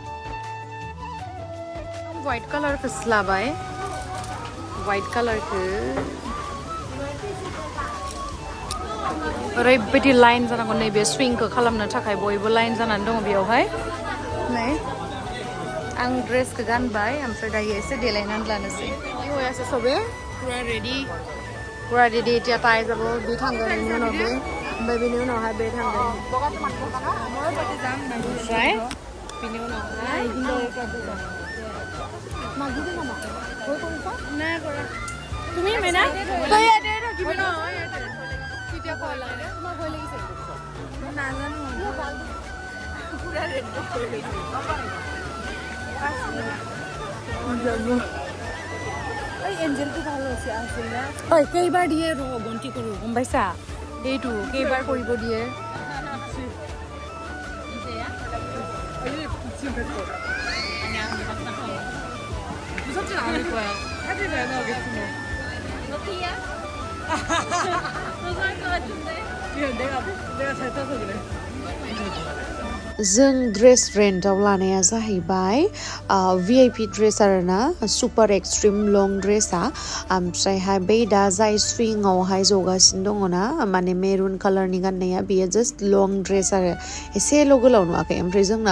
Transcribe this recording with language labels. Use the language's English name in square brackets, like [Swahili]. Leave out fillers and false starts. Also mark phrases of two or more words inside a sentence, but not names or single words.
[Bodo] व्हाइट कालारखौ लाबाय व्हाइट कालारखौ ओरैबायदि लाइन जानांगौ नैबे स्विंखौ खालामनो थाखाय बयबो लाइन जानानै दङ बेयावहाय नै आं ड्रेसखौ गानबाय ओमफ्राय दायो एसे देलायनानै लानोसै [Assamese] হৈ আছে সবে পুৰা ৰেডি এতিয়া তাই যাব বি [Bodo] थांगोन बेनि उनाव बे ओमफ्राय बेनि उनावहाय बे थांगोन ओमफ्राय बेनि उनावहाय मागिदो नामा गय [Assamese] কৰিছা নাই কৰা তুমি মেনা তই ইয়াতে থাকিবি ন ইয়াতে কেতিয়া কল লাগে মই গৈ লাগিছে নাজানো পুৰা ৰেড কৰি গৈছে এই এঞ্জেলটো ভাল হৈছে আছিল না ঐ কেইবাৰ দিয়ে ৰ গন্তি কৰো গম পাইছা এইটো কেইবাৰ কৰিব দিয়ে [Korean] 무섭진 않을 거야. 사진 잘 나오겠구나. 너 T야? 너도 할 것 같은데? 내가 잘 타서 그래. [Bodo] जों ड्रेस रेन्टआव लानाया जाहैबाय [English] VIP dress [Bodo] आरोना [English] super extreme long dress [Bodo] ओमफ्रायहाय बै दा जाय स्विंआवहाय जगासिनो दङना माने मेरुन कालारनि गाननाया बेयो [English] just long dress [Bodo] आरो एसेल' गोलाव नुवाखै ओमफ्राय जोंना